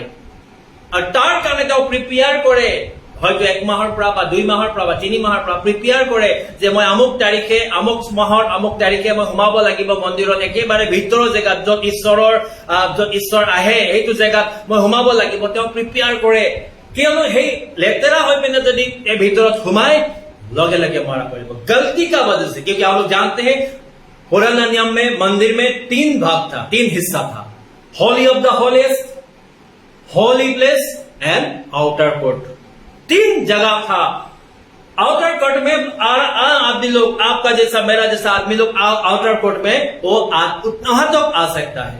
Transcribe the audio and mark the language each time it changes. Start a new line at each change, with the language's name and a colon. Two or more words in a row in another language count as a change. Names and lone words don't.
Assamese: আৰু তাৰ কাৰণে তেওঁ প্ৰিপেয়াৰ কৰে, হয়তো 1 মাহৰ পৰা বা 2 মাহৰ পৰা বা 3 মাহৰ পৰা প্ৰিপেয়াৰ কৰে যে মই আমুক তাৰিখে আমুক মাহৰ আমুক তাৰিখে মই সোমাব লাগিব মন্দিৰত, একেবাৰে ভিতৰৰ জেগাত য'ত ঈশ্বৰ আহে সেইটো জেগাত মই সোমাব লাগিব। তেওঁ প্ৰিপেয়াৰ কৰে, কিয়নো সেই লেতেৰা হৈ পিনে যদি এই ভিতৰত সোমাই
Hindi: लगे लगे मारा पड़ेगा। गलती का वजह से, क्योंकि आप लोग जानते हैं पुराना नियम में मंदिर में 3 भाग था, 3 हिस्सा था,
English: Holy of the Holiest, Holy Place and Outer Court.
Hindi: 3 जगह था।
English: outer court
Hindi: में आदमी लोग, आपका जैसा मेरा जैसा आदमी लोग
English: outer court
Hindi: में वो वहां तक आ सकता है।